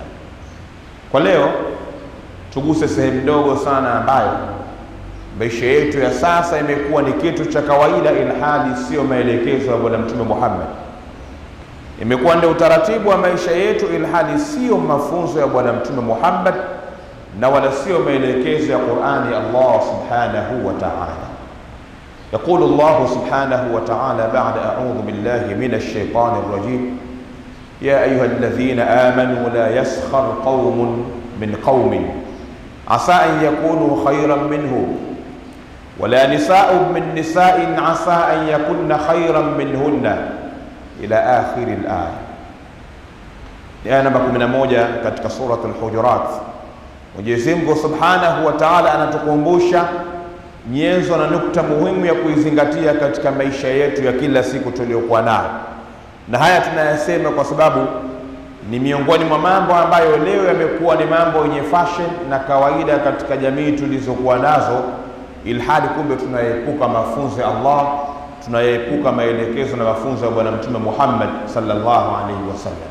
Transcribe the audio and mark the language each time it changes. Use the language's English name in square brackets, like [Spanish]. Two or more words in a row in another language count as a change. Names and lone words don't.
[Swahili] Kwa leo tuguse sehemu ndogo sana ambayo maisha yetu ya sasa imekuwa ni kitu cha kawaida, ilhali sio maelekezo ya Bwana Mtume Muhammad. Imekuwa ndio utaratibu wa maisha yetu, ilhali sio mafunzo ya Bwana Mtume Muhammad na wala sio maelekezo ya Qur'ani [Arabic] الله سبحانه وتعالى. يقول الله سبحانه وتعالى بعد أعوذ بالله من الشيطان الرجيم: يا أيها الذين آمنوا لا يسخر قوم من قوم عسى أن يكونوا خيرا منهم ولا نساء من نساء عسى أن يكن خيرا منهن إلى آخر الآية. [Swahili] aya namba 11 katika suratul Hujurat. Mwenyezi Mungu [Arabic] سبحانه وتعالى [Swahili] anatukumbusha nyenzo na nukta muhimu ya kuizingatia katika maisha yetu ya kila siku tuliyokuwa nayo, na haya tunayasema kwa sababu ni miongoni mwa mambo ambayo leo yamekuwa ni mambo yenye fashion na kawaida katika jamii tulizokuwa nazo, ilhali kumbe tunaepuka mafunzo ya Allah, tunaepuka maelekezo na mafunzo ya Bwana Mtume Muhammad [Arabic] صلى الله عليه وسلم.